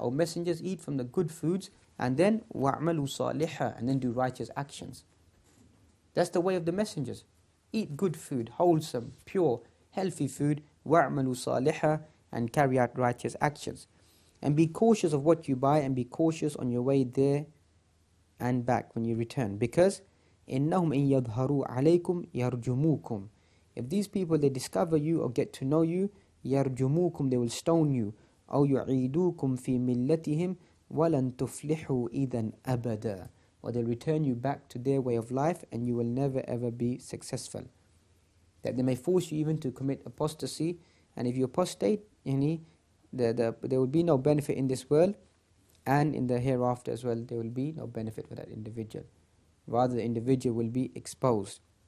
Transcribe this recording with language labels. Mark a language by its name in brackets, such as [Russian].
[English] Our messengers eat from the good foods and then [Arabic] wa'malu salihah, [English] and then do righteous actions. That's the way of the messengers. Eat good food, wholesome, pure, healthy food, [Arabic] wa'malu salihah, [English] and carry out righteous actions. And be cautious of what you buy and be cautious on your way there and back when you return. Because [Arabic] إِنَّهُمْ إِن يَظْهَرُوا عَلَيْكُمْ يَرْجُمُوكُمْ. [English] If these people, they discover you or get to know you, [Arabic] يَرْجُمُوكُمْ, [English] they will stone you. [Arabic] أَوْ يُعِيدُوكُمْ فِي مِلَّتِهِمْ وَلَن تُفْلِحُوا إِذًا أَبَدًا. [English] Or they'll return you back to their way of life and you will never ever be successful. That they may force you even to commit apostasy, and if you apostate, there will be no benefit in this world, and in the hereafter as well, there will be no benefit for that individual. Rather, the individual will be exposed.